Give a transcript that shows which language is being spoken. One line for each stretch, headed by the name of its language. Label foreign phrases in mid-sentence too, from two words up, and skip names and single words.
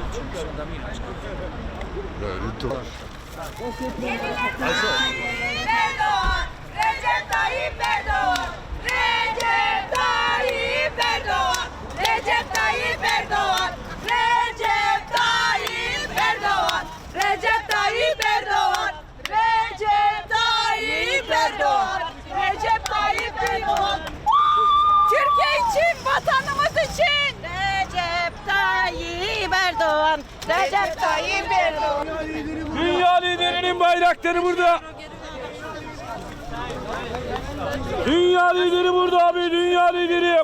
Turkish: Recep Tayyip Erdoğan, Recep Tayyip Erdoğan, Recep Tayyip Erdoğan, Recep Tayyip Erdoğan, Recep Tayyip Erdoğan, Recep Tayyip Erdoğan, Recep Tayyip Erdoğan. Türkiye için, vatanımız için. Recep Tayyip Erdoğan, Recep Tayyip Erdoğan. Dünya liderinin bayrakları burada. Dünya lideri burada abi, dünya lideri.